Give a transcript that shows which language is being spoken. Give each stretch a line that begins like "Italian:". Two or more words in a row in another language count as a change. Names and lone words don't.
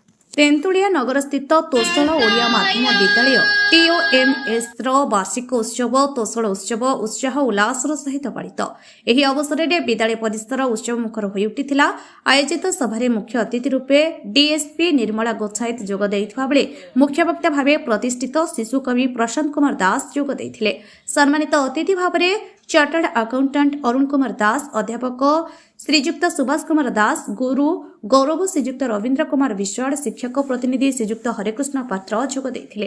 Odia: ତେନ୍ତୁଳିଆ ନଗରସ୍ଥିତ ତୋଷାଳ ଓଡ଼ିଆ ମାଧ୍ୟମ ବିଦ୍ୟାଳୟ TOMS ବାର୍ଷିକ ଉତ୍ସବ ତୋଷାଳ ଉତ୍ସବ ଉତ୍ସାହ ଉଲ୍ଲାସର ସହିତ ପାଳିତ। ଏହି ଅବସରରେ ବିଦ୍ୟାଳୟ ପରିସର ଉତ୍ସବ ମୁଖର ହୋଇ ଉଠିଥିଲା। ଆୟୋଜିତ ସଭାରେ ମୁଖ୍ୟ ଅତିଥି ରୂପେ DSP ନିର୍ମଳା ଗୋଚ୍ଛାଇତ ଯୋଗ ଦେଇଥିବା ବେଳେ ମୁଖ୍ୟ ବକ୍ତା ଭାବେ ପ୍ରତିଷ୍ଠିତ ଶିଶୁ କବି ପ୍ରଶାନ୍ତ କୁମାର ଦାସ ଯୋଗ ଦେଇଥିଲେ। ସମ୍ମାନିତ ଅତିଥି ଭାବରେ
English: chartered accountant
Odia: ଅରୁଣ କୁମାର ଦାସ, ଅଧ୍ୟାପକ ଶ୍ରୀଯୁକ୍ତ ସୁଭାଷ କୁମାର ଦାସ, ଗୁରୁ ଗୌରବ ଶ୍ରୀଯୁକ୍ତ ରବୀନ୍ଦ୍ର କୁମାର ବିଶ୍ୱାଳ, ଶିକ୍ଷକ ପ୍ରତିନିଧି ଶ୍ରୀଯୁକ୍ତ ହରେକୃଷ୍ଣ ପାତ୍ର ଯୋଗ ଦେଇଥିଲେ।